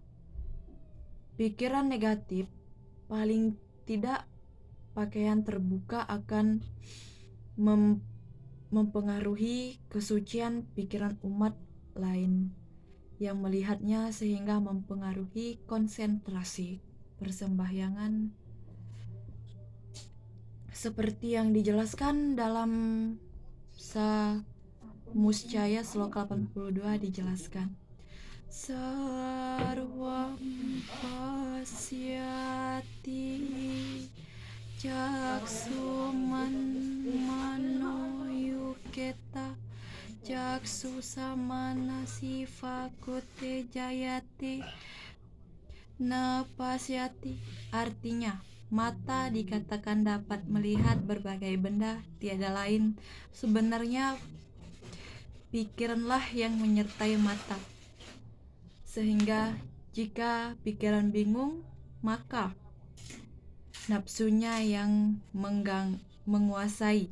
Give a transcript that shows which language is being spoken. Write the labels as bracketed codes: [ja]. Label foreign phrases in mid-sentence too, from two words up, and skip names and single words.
[id] Pikiran negatif paling tidak pakaian terbuka akan mempengaruhi kesucian pikiran umat lain yang melihatnya sehingga mempengaruhi konsentrasi persembahyangan seperti yang dijelaskan dalam Muscaya Sloka 82 dijelaskan [sa] sarvam pasyati jaksuman manoyuketa jaksu samana sivakote jayate napasyati. [id] Artinya mata dikatakan dapat melihat berbagai benda, tiada lain sebenarnya pikiranlah yang menyertai mata. Sehingga jika pikiran bingung, maka nafsunya yang menguasai.